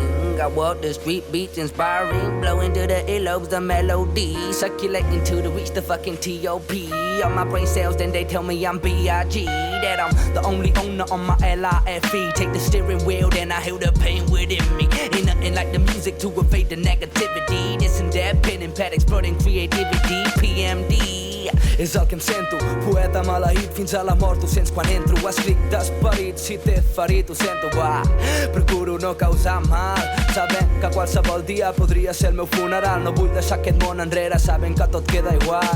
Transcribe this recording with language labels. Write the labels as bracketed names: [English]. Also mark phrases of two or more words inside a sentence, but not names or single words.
[English] I walk the street beats inspiring, blowing to the earlobes the melody, circulating to the reach the fucking T.O.P. All my brain cells, then they tell me I'm B.I.G. That I'm the only owner on my L.I.F.E. Take the steering wheel, then I heal the pain within me. Ain't nothing like the music to evade the negativity. This and that, pen and pad exploding creativity. [Catalan] PMD és el que em sento, poeta maleït fins a la mort, ho sents quan entro. Escric d'esperit, si t'he ferit ho sento, va. Procuro no causar mal, sabent que qualsevol dia podria ser el meu funeral. No vull deixar aquest món enrere, sabent que tot queda igual.